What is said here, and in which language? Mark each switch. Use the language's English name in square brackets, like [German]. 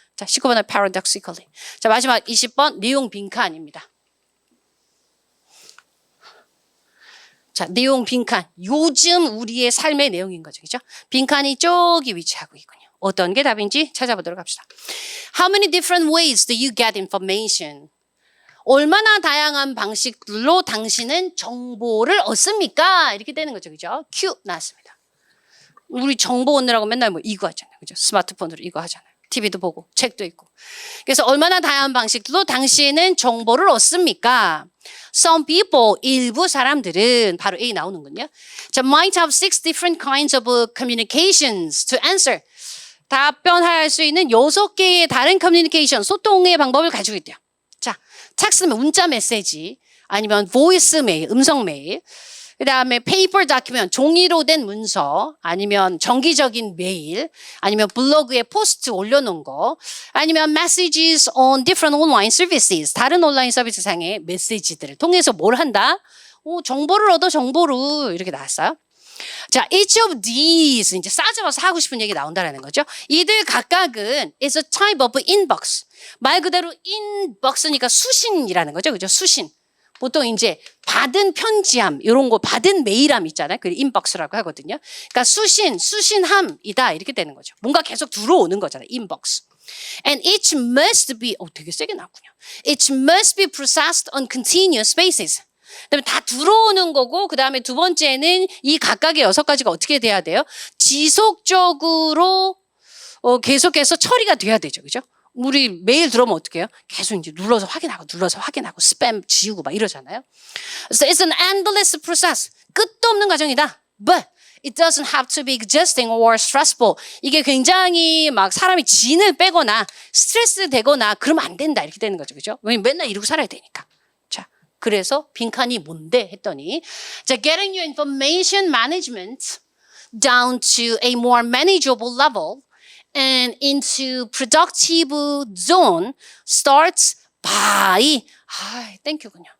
[Korean] 자, 19번은 paradoxically. 자, 마지막 20번 내용 빈칸입니다. 자, 내용 빈칸. 요즘 우리의 삶의 내용인 거죠. 그죠? 빈칸이 저기 위치하고 있군요. 어떤 게 답인지 찾아보도록 합시다. [English] How many different ways do you get information? [Korean] 얼마나 다양한 방식들로 당신은 정보를 얻습니까? 이렇게 되는 거죠. 그죠? 큐 나왔습니다. 우리 정보 얻느라고 맨날 뭐 이거 하잖아요. 그죠? 스마트폰으로 이거 하잖아요. TV도 보고 책도 읽고. 그래서 얼마나 다양한 방식들로 당신은 정보를 얻습니까? Some people, 일부 사람들은 바로 A 나오는군요. [English] 자, might have 6 different kinds of communications to answer. [Korean] 답변할 수 있는 6개의 다른 커뮤니케이션, 소통의 방법을 가지고 있대요. 자, 텍스트면 문자 메시지, 아니면 보이스 메일, 음성 메일, 그 다음에 페이퍼 다큐ment, 종이로 된 문서, 아니면 정기적인 메일, 아니면 블로그에 포스트 올려놓은 거, 아니면 [English] messages on different online services, [Korean] 다른 온라인 서비스상의 메시지들을 통해서 뭘 한다? 정보를 얻어, 정보를. 이렇게 나왔어요. 자, [English] each of these, [Korean] 이제 싸잡아서 하고 싶은 얘기 나온다라는 거죠. 이들 각각은 [English] is a type of inbox. [Korean] 말 그대로 inbox니까 수신이라는 거죠. 그죠? 수신. 보통 이제 받은 편지함, 이런 거 받은 메일함 있잖아요. 그걸 인박스라고 하거든요. 그러니까 수신함이다. 이렇게 되는 거죠. 뭔가 계속 들어오는 거잖아요. 인박스. [English] And each must be, [Korean] 되게 세게 나왔군요. [English] Each must be processed on continuous basis. [Korean] 그다음에 다 들어오는 거고, 그 다음에 두 번째는 이 각각의 6가지가 어떻게 돼야 돼요? 지속적으로 계속해서 처리가 돼야 되죠. 그죠? 우리 메일 들어오면 어떻게 해요? 계속 이제 눌러서 확인하고 스팸 지우고 막 이러잖아요. [English] So it's an endless process. [Korean] 끝도 없는 과정이다. [English] But it doesn't have to be exhausting or stressful. [Korean] 이게 굉장히 막 사람이 진을 빼거나 스트레스 되거나 그러면 안 된다. 이렇게 되는 거죠. 그죠? 왜냐면 맨날 이러고 살아야 되니까. 자, 그래서 빈칸이 뭔데 했더니, [English] 자, getting your information management down to a more manageable level and into productive zone starts by, [Korean] 땡큐군요.